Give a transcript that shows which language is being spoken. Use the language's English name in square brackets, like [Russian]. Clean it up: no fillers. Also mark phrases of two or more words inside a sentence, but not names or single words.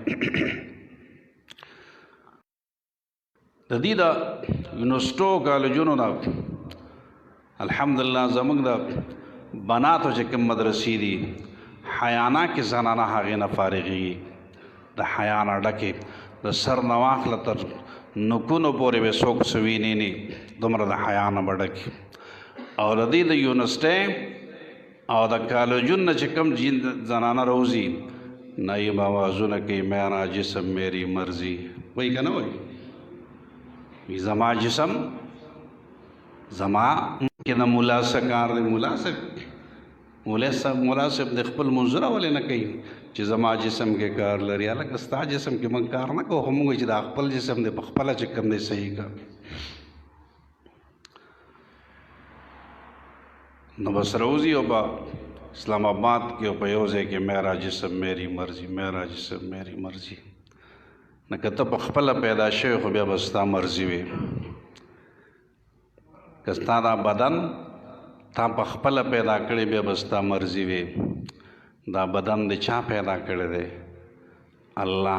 [Pashto] د دې د یونیورسټو کالجونو نه الحمدلله زموږ د بناتو چې کوم مدرسې دي حیانه کې زنانه هغې نه فارغېږي، د حیا نه ډکې، د سر نه واخله تر نوکونو پورې به څوک څه ویني نه، دومره د حیا نه به ډکې. او د دې د یونیورسټۍ او د کالجونو نه چې کوم زنانه روزي نایب آوازونه کوي، [Urdu] میرا جسم میری مرضی، [Pashto] وایي که نه وایي؟ زما جسم زما کې د ملا څه کار دی؟ مولا صاحب د خپل منظوره ولې نه کوي چې زما جسم کې کار لري؟ هلکه ستا جسم کې موږ کار نه کوو، خو موږ چې دا خپل جسم دی په خپله چې کوم دی صحیح کړه. نو بس روزي او په اسلام آباد کې او په یو ځای کې [Urdu] میرا جسم میری مرضی، میرا جسم میری مرضی. [Pashto] نه که ته په خپله پیدا شوی خو بیا به ستا مرضي وي، که ستا دا بدن تا په خپله پیدا کړی بیا به ستا مرضي وي. دا بدن د چا پیدا کړی دی؟ الله.